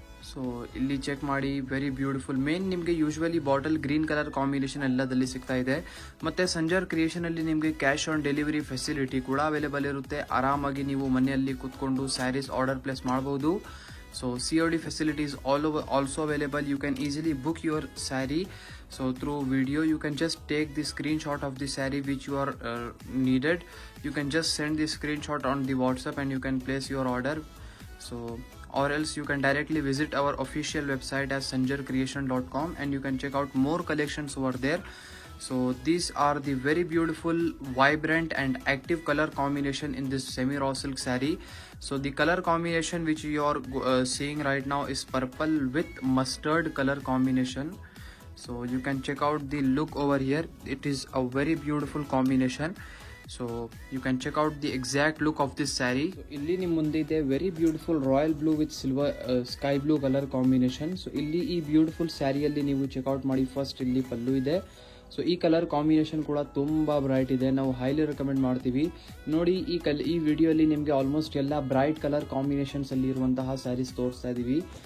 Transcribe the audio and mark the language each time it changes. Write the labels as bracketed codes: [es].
[kn] So ಇಲ್ಲಿ check ಮಾಡಿ, very beautiful. Main ನಿಮಗೆ usually bottle green colour combination ಎಲ್ಲದಲ್ಲಿ ಸಿಗ್ತಾ ಇದೆ. ಮತ್ತೆ ಸಂಜರ್ ಕ್ರಿಯೇಷನ್ ಅಲ್ಲಿ ನಿಮಗೆ ಕ್ಯಾಶ್ ಆನ್ ಡೆಲಿವರಿ ಫೆಸಿಲಿಟಿ ಕೂಡ ಅವೈಲೇಬಲ್ ಇರುತ್ತೆ. ಆರಾಮಾಗಿ ನೀವು ಮನೆಯಲ್ಲಿ ಕುತ್ಕೊಂಡು ಸ್ಯಾರೀಸ್ ಆರ್ಡರ್ ಪ್ಲೇಸ್ ಮಾಡಬಹುದು. [en] So COD facilities also available. You can easily book your saree. So through video you can just take the screenshot of the saree which you are needed. You can just send the screenshot on the WhatsApp and you can place your order. So or else you can directly visit our official website as sanjarcreation.com and you can check out more collections over there. So these are the very beautiful, vibrant and active color combination in this semi raw silk saree. So the color combination which you are seeing right now is purple with mustard color combination. So you can check out the look over here. It is a very beautiful combination. So you can check out the exact look of this saree. So [kn] ಇಲ್ಲಿ ನಿಮ್ಮ ಮುಂದೆ ಇದೆ [en] Very beautiful royal blue with silver sky blue colour combination. [kn] So ಇಲ್ಲಿ ಈ beautiful ಸ್ಯಾರಿಯಲ್ಲಿ ನೀವು checkout ಮಾಡಿ. First ಇಲ್ಲಿ ಪಲ್ಲು ಇದೆ. ಸೊ ಈ ಕಲರ್ ಕಾಂಬಿನೇಷನ್ ಕೂಡ ತುಂಬಾ ಬ್ರೈಟ್ ಇದೆ, ನಾವು ಹೈಲಿ ರೆಕಮೆಂಡ್ ಮಾಡ್ತೀವಿ. ನೋಡಿ ಈ ವಿಡಿಯೋಲಿ ನಿಮಗೆ ಆಲ್ಮೋಸ್ಟ್ ಎಲ್ಲ ಬ್ರೈಟ್ ಕಲರ್ ಕಾಂಬಿನೇಷನ್ಸ್ ಅಲ್ಲಿ ಇರುವಂತಹ ಸ್ಯಾರೀಸ್ ತೋರಿಸ್ತಾ ಇದೀವಿ.